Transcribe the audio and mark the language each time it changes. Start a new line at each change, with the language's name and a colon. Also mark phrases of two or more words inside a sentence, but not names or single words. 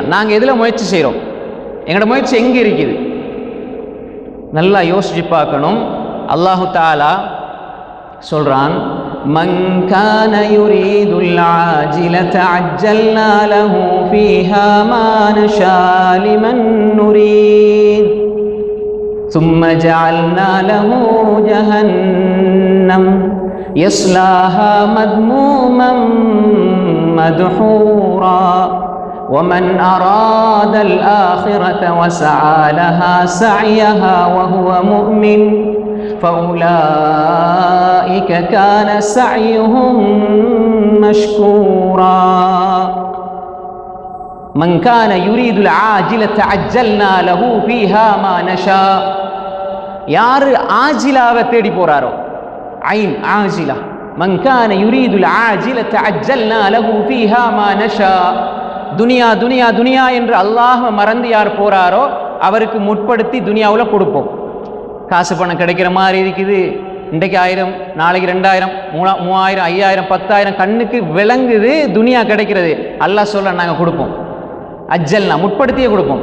Tamil: நாங்கள் எதில் முயற்சி செய்கிறோம்? எங்களோட முயற்சி எங்கே இருக்குது? நல்லா யோசிச்சு பார்க்கணும்.
Arabic: الله تعالى
Tamil: சொல்றான்,
Arabic: من كان يريد العاجلة عجلنا له فيها ما نشاء لمن نريد ثم جعلنا له جهنم يصلاها مذموما مدحورا ومن أراد الآخرة وسعى لها سعيها وهو مؤمن فأولئك كان سعيهم مشكورا من كان يريد العاجلة عجلنا له فيها ما نشاء.
Tamil: யார் ஆஜிலாவை தேடி போறாரோ, ஐன் ஆஜிலா,
Arabic: من كان يريد العاجلة عجلنا له فيها ما نشاء.
Tamil: துனியா துனியா துனியா என்று அல்லாஹ்வை மறந்து யார் போறாரோ அவருக்கு முற்படுத்தி துனியாவில் கொடுப்போம். காசு பணம் கிடைக்கிற மாதிரி இருக்குது. இன்றைக்கு 1000, நாளைக்கு 2000, 3000, 5000, 10,000 கண்ணுக்கு விளங்குது. துனியா கிடைக்கிறது. அல்லாஹ் சொல்ல நாங்கள் கொடுப்போம். அஜ்ஜல்னா முற்படுத்தியே கொடுப்போம்.